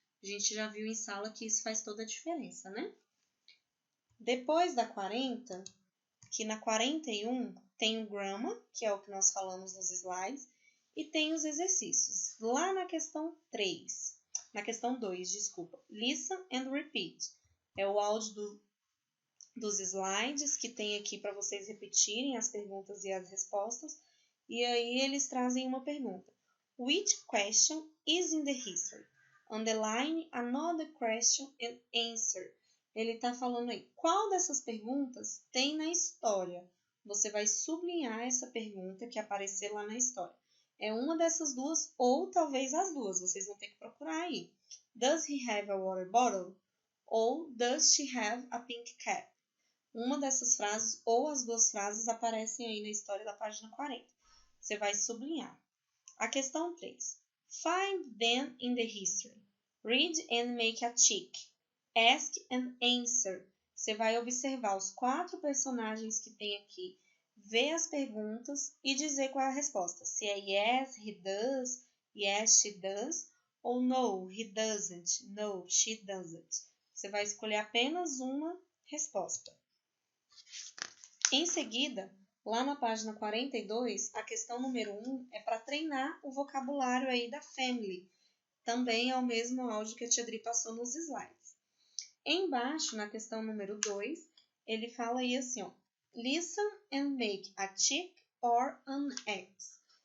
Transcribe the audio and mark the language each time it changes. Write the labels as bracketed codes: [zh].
[pt] A gente já viu em sala que isso faz toda a diferença, né? Depois da 40, que na 41 tem o grammar, que é o que nós falamos nos slides, e tem os exercícios. Lá na questão 3, na questão 2, desculpa, [en] listen and repeat. [pt] É o áudio dos slides que tem aqui para vocês repetirem as perguntas e as respostas. E aí eles trazem uma pergunta. [en] Which question is in the history? Underline another question and answer. [pt] Ele está falando aí, qual dessas perguntas tem na história? Você vai sublinhar essa pergunta que aparecer lá na história. É uma dessas duas ou talvez as duas, vocês vão ter que procurar aí. [en] Does he have a water bottle? [pt] Ou [en] does she have a pink cap? [pt] Uma dessas frases ou as duas frases aparecem aí na história da página 40. Você vai sublinhar. A questão 3. [en] Find them in the history. Read and make a tick. Ask and answer. [pt] Você vai observar os 4 personagens que tem aqui, ver as perguntas e dizer qual é a resposta. Se é [en] yes, he does, yes, she does, [pt] ou [en] no, he doesn't, no, she doesn't. [pt] Você vai escolher apenas uma resposta. Em seguida, lá na página 42, a questão número 1 é para treinar o vocabulário aí da family. Também é o mesmo áudio que a Tia Dri passou nos slides. Embaixo, na questão número 2, ele fala aí assim, ó, [en] listen and make a tick or an X.